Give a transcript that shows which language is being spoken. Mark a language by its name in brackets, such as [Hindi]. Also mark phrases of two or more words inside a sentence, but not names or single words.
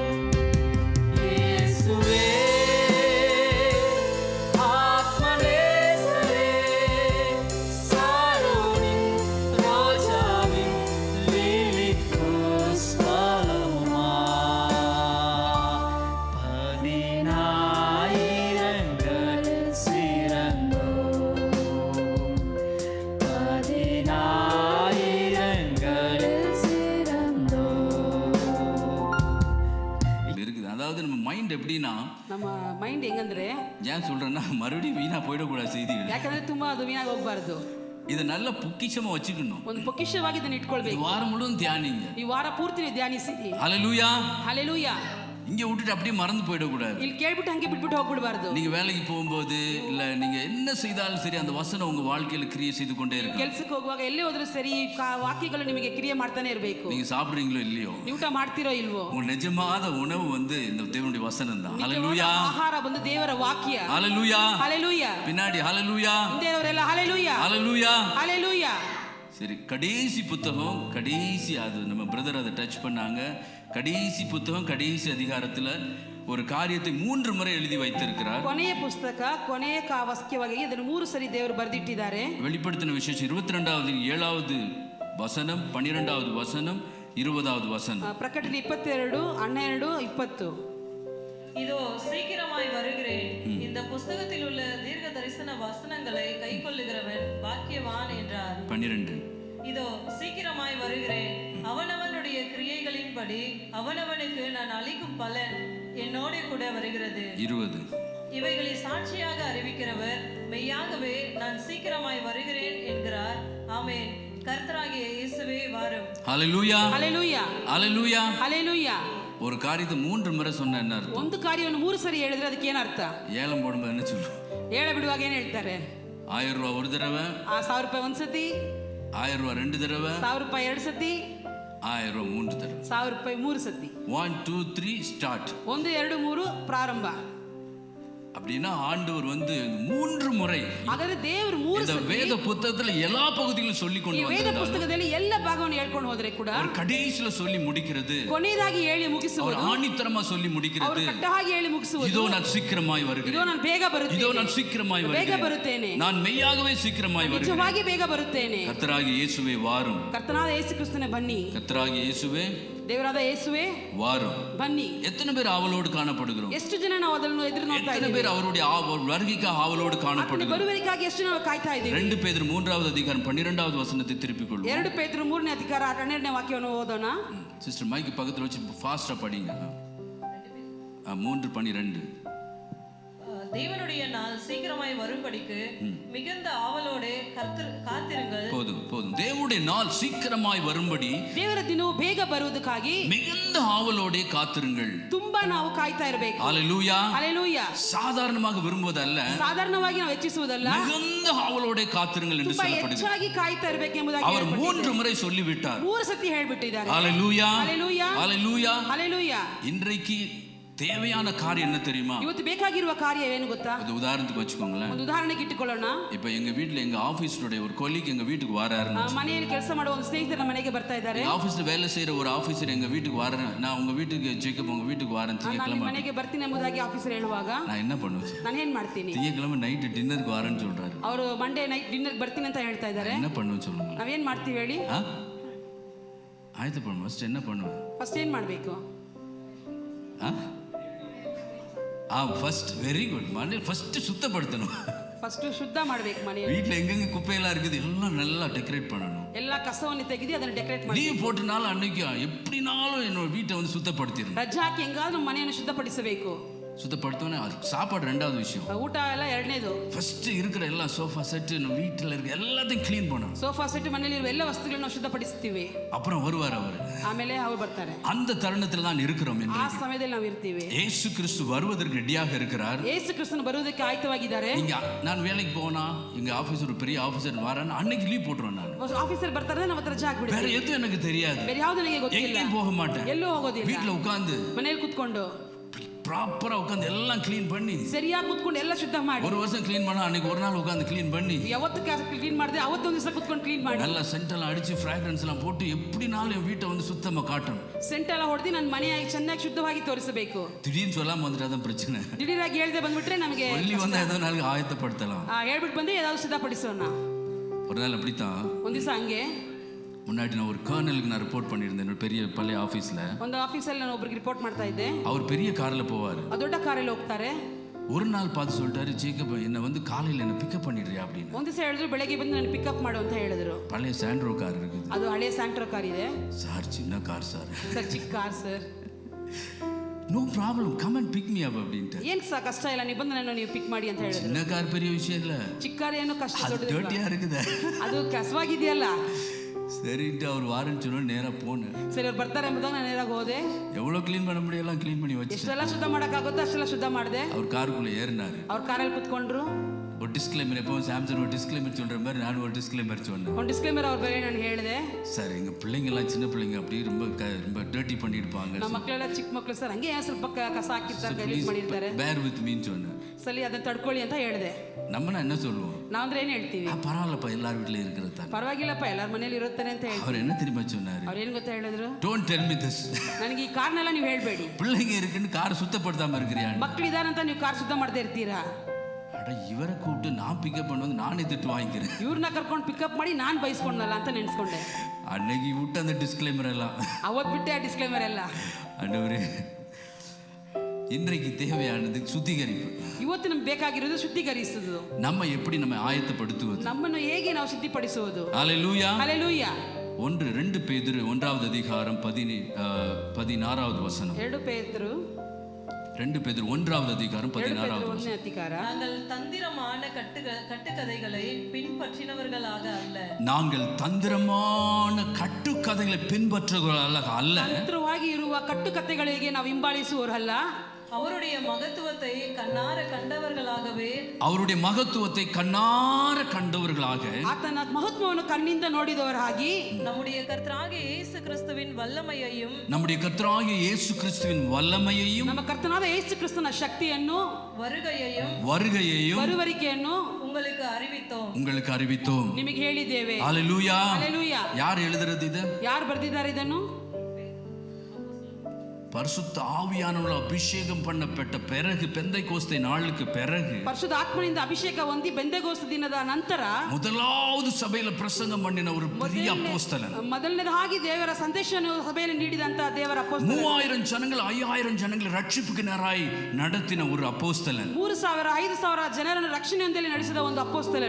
[Tamil] இயேசுவே ஆத்மநேசரே, சாரோனின் ரோஜாவின் லிலி புஷ்பமுமா, பதினாயிரங்களில் சிறந்தோர், பதினாயிரங்களில் சிறந்தோர். இருக்குது. அதாவது நம்ம மைண்ட் எப்படின்னா, [Kannada] ನಮ್ಮ ಮೈಂಡ್ ಹೆಂಗಂದ್ರೆ [Tamil] ஏன் சொல்றேன்னா மறுபடியும் வீணா போயிடக்கூடாது செய்திகள். [Kannada] ಯಾಕಂದ್ರೆ ತುಂಬಾ ಅದು ವೀಣಾಗಿ ಹೋಗ್ಬಾರ್ದು. [Tamil] இதை நல்ல பொக்கிஷமா வச்சுக்கணும். [Kannada] ಒಂದು ಪೊಕಿಷವಾಗಿ ಇದನ್ನ [Tamil] இந்த [Kannada] ಇಟ್ಕೊಳ್ಬೇಕು. [Tamil] வாரம் முழுவதும் தியானிங்க. [Kannada] ಈ ವಾರ ಪೂರ್ತಿ ನೀವು ಧ್ಯಾನಿಸಿರಿ. [Tamil] ஹல்லேலூயா. [Kannada] ಹಲ್ಲೆಲೂಯಾ. [Tamil] இங்க விட்டுட்டு அப்படியே மறந்து போயிடக்கூடாது. [Kannada] ಇಲ್ಲಿ ಕೇಳ್ಬಿಟ್ಟು ಹಂಗೆ ಬಿಟ್ಬಿಟ್ಟು ಹೋಗ್ಬಿಡಬಾರ್ದು. [Tamil] நீங்க வேலைக்கு போகும்போது இல்ல நீங்க என்ன செய்தாலும் சரி அந்த வசனம் உங்க வாழ்க்கையில கிரியை செய்து கொண்டே இருக்கு. [Kannada] ಕೆಲ್ಸಕ್ಕೆ ಹೋಗುವಾಗ ಎಲ್ಲೇ ಹೋದ್ರೂ ಸರಿ ವಾಕ್ಯಗಳು ನಿಮಗೆ ಕ್ರಿಯೆ ಮಾಡ್ತಾನೆ ಇರಬೇಕು. [Tamil] நீங்க சாப்பிடுறீங்களோ இல்லையோ, [Kannada] ನೀವು ಊಟ ಮಾಡ್ತಿರೋ ಇಲ್ವೋ, [Tamil] உங்க நிஜமான உணவு வந்து இந்த தேவனுடைய வசனம் தான். ஹல்லேலூயா. [Kannada] ಆಹಾರ ಬಂದು ದೇವರ ವಾಕ್ಯ. [Tamil] ஹல்லேலூயா. [Kannada] ಹಲ್ಲೆಲೂಯಾ. [Tamil] பின்னாடி ஹல்லேலூயா. [Kannada] ಹಿಂದೆಯವರೆಲ್ಲ ಹಲ್ಲೆಲೂಯಾ [Tamil] ஹல்லேலூயா. [Kannada] ಹಲ್ಲೆಲೂಯಾ. [Tamil] சரி, கடைசி புத்தகம், கடைசி அது நம்ம பிரதர் அதை டச் பண்ணாங்க. கடைசி புத்தகம் கடைசி அதிகாரத்தில் ஒரு காரியத்தை 3 முறை எழுதி வைத்திருக்கிறார். [Kannada] ಕೊನೆಯ ಪುಸ್ತಕ ಕೊನೆಯ ವಾಕ್ಯವಾಗಿ ಇದನ್ನು 3 ಸರಿ ದೇವರು ಬರೆದಿಟ್ಟಿದ್ದಾರೆ. [Tamil] வெளிப்படுத்தின விசேஷம் 22வது 7வது வசனம், 12வது வசனம், 20வது வசனம். [Kannada] ಪ್ರಕಟಣೆ 22, 12, 20. [Tamil] இதோ சீக்கிரமாய் வருகிறேன். இந்த புஸ்தகத்தில் உள்ள தீர்க்க தரிசன வசனங்களை கைக்கொள்ளுகிறவன் பாக்கியவான் என்றார். 12. இதோ சீக்கிரமாய் வருகிறேன். அவனவனுடைய கிரியைகளின்படி அவனவனுக்கு நான் அளிக்கும் பலன் என்னோட கூட வருகிறது. 20. இவைகளை சாட்சியாக அறிவிக்கிறவர் மெய்யாகவே நான் சீக்கிரமாய் வருகிறேன் என்கிறார். ஆமென். கர்த்தராகிய இயேசுவே வாரும். ஹல்லேலூயா. ஹல்லேலூயா. ஹல்லேலூயா. ஹல்லேலூயா. ஒரு காரியத்தை 3 முறை சொன்ன என்ன அர்த்தம்? [Kannada] ಒಂದು ಕಾರ್ಯವನ್ನು 3 ಸರಿ ಹೇಳಿದ್ರೆ ಅದಕ್ಕೆ ಏನು ಅರ್ಥ? [Tamil] ஏலம் போடும்போது என்ன சொல்லும்? [Kannada] ಹೇಳ ಬಿಡುವಾಗ ಏನು ಹೇಳ್ತಾರೆ? [Tamil] 1000 ரூபாய் ஒரு தடவை, [Kannada] 1000 ರೂಪಾಯಿ ಒಂದು ಸತಿ, [Tamil] 1000 ரூபாய் 2 தடவை, [Kannada] 1000 ರೂಪಾಯಿ 2 ಸತಿ, [Tamil] 1000 ரூபாய் 3 தடவை. [Kannada] 1000 ರೂಪಾಯಿ 3 ಸತಿ. [Tamil] 1 2 3 ஸ்டார்ட். [Kannada] 1 2 3 ಪ್ರಾರಂಭ. [Tamil] அப்படின்னா ஆண்டவர் 3 முறை [Kannada] ಹಾಗಾದ್ರೆ ದೇವರು 3 [Tamil] இந்த [Kannada] ಸತಿ [Tamil] வேத புத்தகத்துல எல்லா பகுதிகளும் சொல்லி [Kannada] ಈ [Tamil] கொண்டு [Kannada] ವೇದ [Tamil] வந்தார். [Kannada] ಪುಸ್ತಕದಲ್ಲಿ ಎಲ್ಲ ಭಾಗವನ್ನು ಹೇಳ್ಕೊಂಡು ಹೋದ್ರೆ ಕೂಡ [Tamil] அவர் கடைசில சொல்லி முடிக்கிறது, [Kannada] ಕೊನೆಯದಾಗಿ ಹೇಳಿ [Tamil] அவர் [Kannada] ಮುಗಿಸುವುದು, [Tamil] ஆணித்தரமா சொல்லி [Kannada] ಅವರು [Tamil] முடிக்கிறது, [Kannada] ಕಟ್ಟಹಾಗಿ ಹೇಳಿ ಮುಗಿಸುವುದು, [Tamil] இதோ நான் சீக்கிரமாய் [Kannada] ಇದೋ [Tamil] வருகிறேன், [Kannada] ನಾನು ಬೇಗ [Tamil] இதோ [Kannada] ಬರುತ್ತೇನೆ, [Tamil] நான் சீக்கிரமாய் [Kannada] ಬೇಗ [Tamil] வருகிறேன், [Kannada] ಬರುತ್ತೇನೆ, [Tamil] நான் மெய்யாகவே சீக்கிரமாய் வருகிறேன். [Kannada] ನಿಜವಾಗಿ ಬೇಗ ಬರುತ್ತೇನೆ. [Tamil] கர்த்தராகிய இயேசுவே வாரும், [Kannada] ಕರ್ತನಾದ ಯೇಸು ಕ್ರಿಸ್ತನೇ ಬನ್ನಿ, [Tamil] கர்த்தராகிய இயேசுவே [Kannada] ದೇವರಾದ ಯೇಸುವೆ [Tamil] வாரும். [Kannada] ಬನ್ನಿ. [Tamil] எத்தனை பேர் ஆவலோடு காணப்படுகிறோம்? [Kannada] ಎಷ್ಟು ಜನ ನಾವು ಅದನ್ನು ಎದುರು ನೋಡ್ತಾ [Tamil] எத்தனை [Kannada] ಇದ್ದೀವಿ? [Tamil] பேர் அவருடைய வருகைக்கு ஆவலோடு [Kannada] ಆತನ [Tamil] காணப்படுகிறோம்? [Kannada] ಬರುವಿಕೆಗಾಗಿ ಎಷ್ಟು ನಾವು ಕಾಯ್ತಾ ಇದ್ದೀವಿ? [Tamil] 2 பேதுரு 3வது அதிகாரம் 12வது வசனத்தை திருப்பிக் கொள்வோம். [Kannada] 2 ಪೇತ್ರರು 3ನೇ ಅಧಿಕಾರ 12ನೇ ವಾಕ್ಯವನ್ನು ಓದೋಣ. [Tamil] சிஸ்டர் மைக்கு பக்கத்துல வச்சு ஃபாஸ்டா படிங்க. 3:12. தேவனுடைய நாள் சீக்கிரமாய் வரும்படிக்கு மிகுந்த ஆவலோடு காத்திருங்கள். போதும். தேவனுடைய நாள் சீக்கிரமாய் வரும்படி [Kannada] ದೇವರ ದಿನವು ಬೇಗ ಬರುವುದಕ್ಕಾಗಿ [Tamil] மிகுந்த ஆவலோடே காத்திருங்கள். [Kannada] ತುಂಬಾ ನಾವು ಕಾಯ್ತಾ ಇರಬೇಕು. [Tamil] ஹalleluya. [Kannada] ಹalleluya. [Tamil] சாதாரணமாக விரும்புவதல்ல, [Kannada] ಸಾಧಾರಣವಾಗಿ ನಾವು ಹೆಚ್ಚಿಸುವುದಲ್ಲ, [Tamil] மிகுந்த ஆவலோடே காத்திருங்கள் என்று [Kannada] ತುಂಬಾ [Tamil] சொல்லப்படுகிறது. [Kannada] ಹೆಚ್ಚಾಗಿ ಕಾಯ್ತಾ ಇರಬೇಕೆಂಬುದಾಗಿ [Tamil] அவர் 3 முறை சொல்லிவிட்டார். [Kannada] 3 ಸತಿ ಹೇಳಿಬಿಟ್ಟಿದ್ದಾರೆ. [Tamil] ஹalleluya. [Kannada] ಹalleluya. [Tamil] ஹalleluya. [Kannada] ಹalleluya. [Tamil] இன்றைக்கு தேவையான காரியம் என்ன தெரியுமா? [Kannada] ಇವತ್ತು ಬೇಕಾಗಿರುವ ಕಾರ್ಯ ಏನು ಗೊತ್ತಾ? [Tamil] ஒரு உதாரணத்துக்கு வச்சுக்கோங்களேன். [Kannada] ಒಂದು ಉದಾಹರಣೆಗೆ ಇಟ್ಟುಕೊಳ್ಳೋಣ. [Tamil] இப்போ எங்க வீட்ல எங்க ஆபீஸ்னுடைய ஒரு கொலீக் எங்க வீட்டுக்கு வராருன்னு, [Kannada] ಮನೆಯಲ್ಲಿ ಕೆಲಸ ಮಾಡುವ ಒಂದು ಸ್ನೇಹಿತರು ನಮ್ಮ ಮನೆಗೆ ಬರ್ತಾ ಇದ್ದಾರೆ. [Tamil] எங்க ஆபீஸ்ல வேலை செய்யற ஒரு ஆபீசர் எங்க வீட்டுக்கு வரேன், நான் உங்க வீட்டுக்கு ஜேக்கப் உங்க வீட்டுக்கு வரேன் [Kannada] ನಾನು ನಿಮ್ಮ [Tamil] திங்கக்கிழமை. [Kannada] ಮನೆಗೆ ಬರ್ತೀನಿ ಎಂಬುದಾಗಿ ಆಫೀಸರ್ ಹೇಳುವಾಗ [Tamil] நான் என்ன பண்ணுவேன்? [Kannada] ನಾನು ಏನ್ ಮಾಡ್ತೀನಿ? [Tamil] திங்கக்கிழமை [English] night dinnerக்கு [Tamil] வரேன்னு சொல்றாரு. [Kannada] ಅವರು [English] Monday night dinner [Kannada] ಬರ್ತೀನಿ ಅಂತ ಹೇಳ್ತಾ ಇದ್ದಾರೆ. [Tamil] என்ன பண்ணுவேன் சொல்லுங்க? [Kannada] ನಾವೇನ್ ಮಾಡ್ತೀವಿ ಹೇಳಿ? [Tamil] ஆயத்த பண்ணுவேன். ஃபர்ஸ்ட் என்ன பண்ணுவேன்? [Kannada] ಫಸ್ಟ್ ಏನ್ ಮಾಡ್ಬೇಕು? [English] first very good. [Tamil] மನೆ ஃபர்ஸ்ட் சுத்தப்படுத்தணும். [Kannada] ಫಸ್ಟ್ ಶುದ್ಧ ಮಾಡ್ಬೇಕು ಮನೆಯಲ್ಲಿ. [Tamil] வீட்ல எங்கெங்க குப்பையெல்லாம் இருக்குது எல்லாம் நல்லா டெக்கரேட் பண்ணணும். [Kannada] ಎಲ್ಲ ಕಸವನ್ನು ತೆಗೆದು ಅದನ್ನ ಡೆಕೋರೇಟ್ ಮಾಡಿ. [Tamil] லீவ் போட்டனால அன்னைக்கு எப்படினாலும் என்னோட வீட்டை சுத்தப்படுத்திடணும். [Kannada] ರಜೆ ಹಾಕಿ ಹೆಂಗಾದ್ರೂ ಮನೆಯನ್ನು ಶುದ್ಧಪಡಿಸಬೇಕು. [Tamil] சுத்தப்படுத்தோன்னே சாப்பாடு 2வது விஷயம். [Kannada] ಊಟ ಎಲ್ಲ 2ನೇದು. [Tamil] ஃபர்ஸ்ட் இருக்கிற எல்லா [English] sofa set [Tamil] நம்ம வீட்டில் இருக்க எல்லாத்தையும் க்ளீன் பண்ணணும். [English] sofa set [Kannada] ಮನೆಯಲ್ಲಿ ಇರುವ ಎಲ್ಲ ವಸ್ತುಗಳನ್ನು ನಾವು ಶುದ್ಧಪಡಿಸ್ತೀವಿ. [Tamil] அப்புறம் வருவார் அவர். [Kannada] ಆಮೇಲೆ ಅವರು ಬರ್ತಾರೆ. [Tamil] அந்த தருணத்தில் தான் இருக்கிறோம். [Kannada] ಆ ಸಮಯದಲ್ಲಿ ನಾವು ಇರ್ತೀವಿ. [Tamil] இயேசு கிறிஸ்து வருவதற்கு ரெடியாக இருக்கிறார். [Kannada] ಯೇಸು ಕ್ರಿಸ್ತನು ಬರುವುದಕ್ಕೆ ಆಯ್ತವಾಗಿದ್ದಾರೆ. [Tamil] இங்க நான் வேலைக்கு போனா எங்க ஆபீஸ் ஒரு பெரிய ஆபீசர் வரான்னு அன்னைக்கு லீவ் போட்டுருவேன். நான் [Kannada] ಆಫೀಸರ್ ಬರ್ತಾರೆ, ನಾವು ರಜೆ [Tamil] வேற [Kannada] ಹಾಕ್ಬಿಡ್ತೀವಿ. [Tamil] எதுவும் எனக்கு தெரியாது, [Kannada] ಬೇರೆ ಯಾವ್ದು ನನಗೆ ಗೊತ್ತಿಲ್ಲ, [Tamil] எங்கேயும் போக மாட்டேன், [Kannada] ಎಲ್ಲೂ ಹೋಗೋದಿಲ್ಲ. [Tamil] வீட்டுல உட்கார்ந்து [Kannada] ಮನೆಯಲ್ಲಿ ಕುತ್ಕೊಂಡು [Tamil] ப்ராப்பரா உட்கார்ந்து எல்லாம் க்ளீன் பண்ணி [Kannada] ಸರಿಯಾಗಿ ಕುತ್ಕೊಂಡು ಎಲ್ಲ ಶುದ್ಧ ಮಾಡಿ. [Tamil] ஒரு வருஷம் க்ளீன் பண்ணா அன்னைக்கு ஒரு நாள் உட்கார்ந்து க்ளீன் பண்ணி [Kannada] ಯಾವತ್ತು ಕ್ಲೀನ್ ಮಾಡಿದೆ ಅವತ್ತೊಂದು ದಿವಸ ಕುತ್ಕೊಂಡು ಕ್ಲೀನ್ ಮಾಡಿ [Tamil] நல்லா சென்டெல்லாம் அடிச்சு ஃப்ராக்ரன்ஸ் எல்லாம் போட்டு எப்படினாலும் என் வீட்டை சுத்தமா காட்டணும். [Kannada] ಸೆಂಟ್ ಎಲ್ಲ ಹೊಡೆದು ನನ್ನ ಮನೆಯಾಗಿ ಚೆನ್ನಾಗಿ ಶುದ್ಧವಾಗಿ ತೋರಿಸಬೇಕು. [Tamil] திடீர்னு சொல்லாம வந்துட்டு அதான் பிரச்சனை. [Kannada] ದಿಢೀರಾಗಿ ಹೇಳ್ದೆ ಬಂದ್ಬಿಟ್ರೆ ನಮಗೆ [Tamil] சொல்லி வந்தா ஏதோ நாளைக்கு ஆயத்தப்படுத்தலாம். [Kannada] ಹೇಳ್ಬಿಟ್ಟು ಬಂದು ஏதாவது ಸಿದ್ಧಪಡಿಸೋಣ. [Tamil] ஒரு நாள் அப்படித்தான். [Kannada] ಒಂದು ದಿವಸ ಹಂಗೆ [Tamil] முன்னாடி நான் ஒரு கர்னலுக்கு நான் ரிப்போர்ட் பண்ணியிருந்தேன் என்னோட பெரிய பழைய ஆஃபீஸில். [Kannada] ಒಂದು ಆಫೀಸಲ್ಲಿ ನಾನು ಒಬ್ಬರಿಗೆ ರಿಪೋರ್ಟ್ ಮಾಡ್ತಾ ಇದ್ದೆ. [Tamil] அவர் பெரிய காரில் போவார். [Kannada] ದೊಡ್ಡ ಕಾರಲ್ಲಿ ಹೋಗ್ತಾರೆ. [Tamil] ஒரு நாள் பார்த்து சொல்லிட்டாரு, ஜேக்கப் என்னை காலையில் என்ன பிக்கப் பண்ணிடுறியா அப்படின்னு. [Kannada] ಒಂದು ದಿವಸ ಹೇಳಿದ್ರು, ಬೆಳಗ್ಗೆ ಬಂದು ನಾನು ಪಿಕಪ್ ಮಾಡು ಅಂತ ಹೇಳಿದ್ರು. [Tamil] பழைய சாண்ட்ரோ கார் இருக்குது. [Kannada] ಅದು ಹಳೆಯ ಸ್ಯಾಂಟ್ರೋ ಕಾರ್ ಇದೆ. [Tamil] சார் சின்ன கார் சார். [Kannada] ಸರ್ ಚಿಕ್ಕ ಕಾರ್ ಸರ್. [English] no problem, come and pick me up அப்படின்ட்டு. [Kannada] ಏನು ಸಹ ಕಷ್ಟ ಇಲ್ಲ, ನೀವು ಬಂದು ನನ್ನ ನೀವು ಪಿಕ್ ಮಾಡಿ ಅಂತ ಹೇಳಿದ್ರು. [Tamil] சின்ன கார் பெரிய விஷயம் இல்லை, [Kannada] ಚಿಕ್ಕ ಕಾರ್ ಏನು ಕಷ್ಟ ದೊಡ್ಡದು [Tamil] டர்ட்டியா இருக்குது, [Kannada] ಅದು ಕಸವಾಗಿದೆಯಲ್ಲ. [Tamil] சரின்ட்டு அவர் வாரன்னு சொன்னா நேராக போனேன். [Kannada] ಸರಿ ಅವ್ರು ಬರ್ತಾರೆ ಎಂಬುದಾಗ ನಾನು ನೇರಾಗಿ ಹೋದೆ. [Tamil] எவ்வளோ க்ளீன் பண்ண முடியலாம் க்ளீன் பண்ணி வச்சு [Kannada] ಎಷ್ಟೆಲ್ಲ ಶುದ್ಧ ಮಾಡೋಕ್ಕಾಗುತ್ತೋ ಅಷ್ಟೆಲ್ಲ ಶುದ್ಧ ಮಾಡಿದೆ. [Tamil] அவர் காருக்குள்ளே ஏறினாரு. [Kannada] ಅವ್ರ ಕಾರಲ್ಲಿ ಕುತ್ಕೊಂಡ್ರು. [Tamil] ஒரு டிஸ்க்ளைமர், எப்பவும் சாம்சங் ஒரு டிஸ்க்ளைமர் சொல்கிற மாதிரி நானும் ஒரு டிஸ்க்ளைமர் சொன்னேன். [Kannada] ಒಂದು ಡಿಸ್ಕ್ಲೇಮರ್ ಅವ್ರ ಬೇರೆ ನಾನು ಹೇಳಿದೆ. [Tamil] சார் எங்கள் பிள்ளைங்கெல்லாம் சின்ன பிள்ளைங்க அப்படியே ரொம்ப டர்ட்டி பண்ணியிருப்பாங்க. [Kannada] ನಮ್ಮ ಮಕ್ಕಳೆಲ್ಲ ಚಿಕ್ಕ ಮಕ್ಕಳು ಸರ್, ಹಂಗೆ ಸ್ವಲ್ಪ ಕಸ ಹಾಕಿರ್ತಾರೆ, ಗಲೀಜು ಮಾಡಿರ್ತಾರೆ. [English] bear with meன்னு [Tamil] சொன்னேன். [Kannada] ಸರಿ ಅದನ್ನ ತಡ್ಕೊಳ್ಳಿ ಅಂತ ಹೇಳಿದೆ. [Tamil] நம்மனா என்ன சொல்லுவோம்? [Kannada] ನಾವು ಅಂದ್ರೆ ಏನು ಹೇಳ್ತೀವಿ? [Tamil] பரவாயில்லப்பா எல்லார் வீட்லையும் இருக்கிறது தான். [Kannada] ಪರವಾಗಿಲ್ಲಪ್ಪ ಎಲ್ಲರ ಮನೇಲಿ ಇರುತ್ತಾನೆ ಅಂತ ಹೇಳ್ತೀವಿ. [Tamil] அவர் என்ன தெரியுமா சொன்னாரு? [Kannada] ಅವ್ರು ಏನು ಗೊತ್ತಾ ಹೇಳಿದ್ರು? [English] don't tell me this. [Kannada] ನನಗೆ ಈ ಕಾರ್ನೆಲ್ಲ ನೀವು ಹೇಳ್ಬೇಡಿ. [Tamil] பிள்ளைங்க இருக்குன்னு கார் சுத்தப்படுத்தாம இருக்கிறியா? [Kannada] ಮಕ್ಕಳಿದಾರಂತ ನೀವು ಕಾರ್ ಶುದ್ಧ ಮಾಡದೇ ಇರ್ತೀರಾ? [Tamil] அட இவரை கூப்பிட்டு நான் பிக்கப் பண்ணுவது நானே திட்டு வாங்கிக்கிறேன். [Kannada] ಇವ್ರನ್ನ ಕರ್ಕೊಂಡು ಪಿಕಪ್ ಮಾಡಿ ನಾನು ಬೈಸ್ಕೊಂಡಲ್ಲ ಅಂತ ನೆನ್ಸ್ಕೊಂಡೆ. [Tamil] அன்னைக்கு விட்டு அந்த டிஸ்க்ளைமர் எல்லாம் [Kannada] ಅವತ್ತು ಬಿಟ್ಟೆ ಆ ಡಿಸ್ಕ್ಲೇಮರ್ ಎಲ್ಲ. [Tamil] ஆண்டவரே, இன்றைக்கு தேவையானது சுத்திகரிப்பு. [Kannada] ಇವತ್ತು ನಮ್ಗೆ ಬೇಕಾಗಿರೋದು ಶುದ್ಧೀಕರಿಸುವುದು. [Tamil] நம்ம எப்படி நம்ம ಆಯತ್ತப்படுத்துவது, [Kannada] ನಮ್ಮನ್ನು ಹೇಗೆ ನಾವು ಶುದ್ಧಿಪಡಿಸುವುದು. [Tamil] ஹalleluya. [Kannada] ಹalleluya. [Tamil] 2 பேதுரு 1வது அதிகாரம் 16வது வசனம். [Kannada] 2 ಪೇತ್ರರು [Tamil] 2 பேதுரு 1வது அதிகாரம் 16வது வசனம். [Kannada] 1ನೇ ಅಧಿಕಾರ. [Tamil] நாங்கள் தந்திரமான கட்டுக்கதைகளை பின்பற்றினவர்களாக அல்ல. நாங்கள் தந்திரமான கட்டுக்கதைகளை பின்பற்றுகிறவர்களாக அல்ல. [Kannada] ತಂತ್ರವಾಗಿ ಇರುವ ಕಟ್ಟುಕಥೆಗಳಿಗೆ ನಾವು ಹಿಂಬಾಲಿಸುವವರಲ್ಲ. [Tamil] அவருடைய மகத்துவத்தை கண்ணார கண்டவர்களாகவே, அவருடைய மகத்துவத்தை கண்ணார கண்டவர்களாக, [Kannada] ಆತನ ಮಹತ್ವವನ್ನು ಕಣ್ಣಿಂದ ನೋಡಿದವರಾಗಿ, [Tamil] நம்முடைய கர்த்தராகிய இயேசு கிறிஸ்துவின் வல்லமையையும், நம்முடைய கர்த்தராகிய இயேசு கிறிஸ்துவின் வல்லமையையும், [Kannada] ನಮ್ಮ ಕರ್ತನಾದ ಯೇಸು ಕ್ರಿಸ್ತನ ಶಕ್ತಿಯನ್ನು, [Tamil] வருகையையும் [Kannada] ಬರುವರಿಕೆಯನ್ನು [Tamil] உங்களுக்கு அறிவித்தோம். [Kannada] ನಿಮಗೆ ಹೇಳಿದ್ದೇವೆ. [Tamil] ஹல்லேலூயா. [Kannada] ಹಲ್ಲೆಲೂಯಾ. [Tamil] யார் எழுதுறது இது? [Kannada] ಯಾರು ಬರೆದಿದ್ದಾರೆ ಇದನ್ನು? [Tamil] பரிசுத்த ஆவியானவரால் அபிஷேகம் பண்ணப்பட்ட பிறகு, பெந்தைக்கோஸ்தே நாளுக்கு பிறகு, [Kannada] ಪರಿಶುದ್ಧ ಆತ್ಮನಿಂದ ಅಭಿಷೇಕ ಹೊಂದಿ ಬೆಂದೆಗೋಸ್ತ ದಿನದ ನಂತರ [Tamil] முதலாவது சபையில பிரசங்கம் பண்ணின ஒரு பெரிய அப்போஸ்தலன், [Kannada] ಮೊದಲನೇದಾಗಿ ದೇವರ ಸಂದೇಶವನ್ನು ಸಭೆಯಲ್ಲಿ ನೀಡಿದಂತ ದೇವರ ಅಪೊಸ್ತಲ, [Tamil] 3000 ஜனங்கள் 5000 ஜனங்களை ரட்சிப்புக்கு நேராய் நடத்தின ஒரு அப்போஸ்தலன், [Kannada] 3000 5000 ಜನರನ್ನು ರಕ್ಷಣೆಯಲ್ಲಿ ನಡೆಸಿದ ಒಂದು ಅಪೊಸ್ತಲನು.